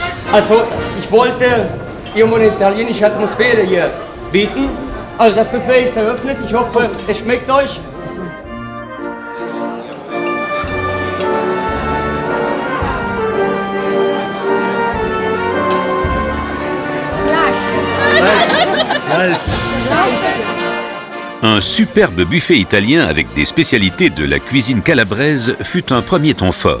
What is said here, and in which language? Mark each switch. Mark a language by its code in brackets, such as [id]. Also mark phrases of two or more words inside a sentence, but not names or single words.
[de] Also, ich wollte irgendwo eine italienische Atmosphäre hier bieten. Also, das Buffet ist eröffnet. Ich hoffe, es schmeckt euch. [fr] Un superbe buffet italien avec des spécialités de la cuisine calabraise fut un premier temps fort.